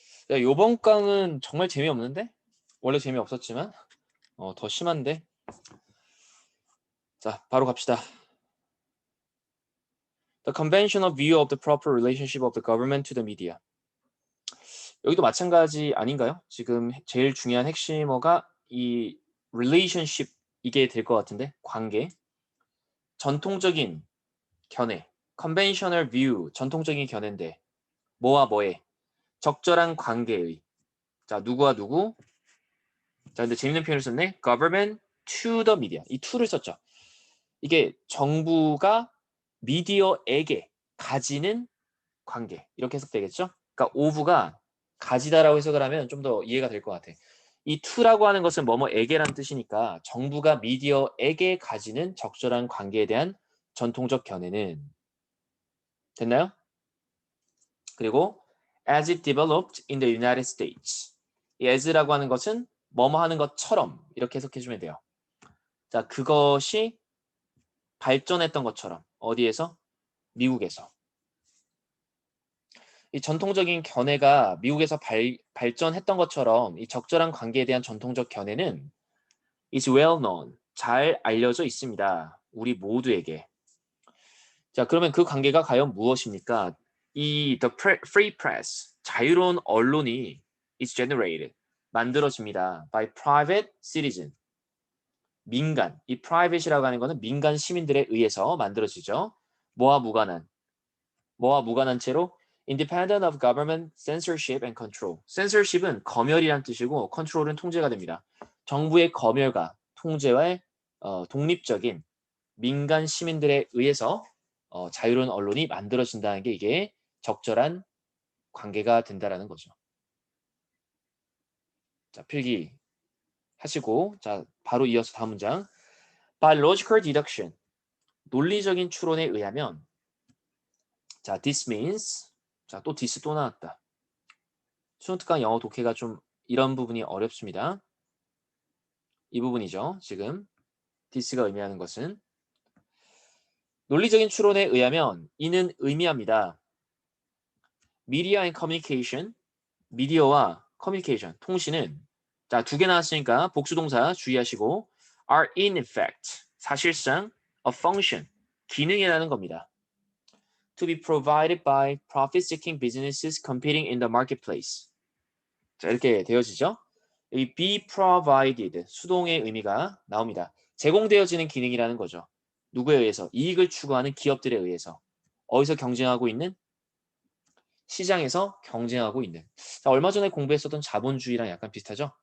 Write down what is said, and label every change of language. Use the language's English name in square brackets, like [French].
[Korean] 야, 요번 강은 정말 재미없는데? 원래 재미없었지만 더 심한데? 자, 바로 갑시다. [English] The conventional view of the proper relationship of the government to the media. [Korean] 여기도 마찬가지 아닌가요? 지금 제일 중요한 핵심어가 이 relationship 이게 될 것 같은데 관계, 전통적인 견해, [English] conventional view [Korean] 전통적인 견해인데 뭐와 뭐에 적절한 관계의 자 누구와 누구 자 근데 재밌는 표현을 썼네. [English] government to the media [Korean] 이 to를 썼죠. 이게 정부가 미디어에게 가지는 관계 이렇게 해석되겠죠? 그러니까 of가 가지다라고 해석을 하면 좀 더 이해가 될 것 같아. 이 to라고 하는 것은 뭐뭐에게란 뜻이니까 정부가 미디어에게 가지는 적절한 관계에 대한 전통적 견해는 됐나요? [English] 그리고 as it developed in the United States. [Korean] 이 as라고 하는 것은 뭐뭐 하는 것처럼 이렇게 해석해주면 돼요. 자, 그것이 발전했던 것처럼 어디에서? 미국에서. 이 전통적인 견해가 미국에서 발전했던 것처럼 이 적절한 관계에 대한 전통적 견해는 [English] is well known, [Korean] 잘 알려져 있습니다. 우리 모두에게. 자, 그러면 그 관계가 과연 무엇입니까? 이 [English] the free press, [Korean] 자유로운 언론이 [English] is generated, [Korean] 만들어집니다. [English] by private citizen, [Korean] 민간. 이 private이라고 하는 것은 민간 시민들에 의해서 만들어지죠. 뭐와 무관한? 뭐와 무관한 채로 [English] independent of government censorship and control. [Korean] censorship은 검열이란 뜻이고 control은 통제가 됩니다. 정부의 검열과 통제와의 독립적인 민간 시민들에 의해서 자유로운 언론이 만들어진다는 게 이게 적절한 관계가 된다라는 거죠. 자, 필기 하시고 자, 바로 이어서 다음 문장. [English] By logical deduction. [Korean] 논리적인 추론에 의하면 자, [English] this means [Korean] 자, 또 this 또 나왔다. 수능 특강 영어 독해가 좀 이런 부분이 어렵습니다. 이 부분이죠. 지금 this가 의미하는 것은 논리적인 추론에 의하면 이는 의미합니다. [English] Media and communication, [Korean] 미디어와 커뮤니케이션, 통신은 자, 두 개 나왔으니까 복수동사 주의하시고 [English] are in effect, [Korean] 사실상 [English] a function, [Korean] 기능이라는 겁니다. [English] To be provided by profit-seeking businesses competing in the marketplace. [Korean] 자, 이렇게 되어지죠. 이 be provided, 수동의 의미가 나옵니다. 제공되어지는 기능이라는 거죠. 누구에 의해서? 이익을 추구하는 기업들에 의해서. 어디서 경쟁하고 있는? 시장에서 경쟁하고 있는. 자, 얼마 전에 공부했었던 자본주의랑 약간 비슷하죠?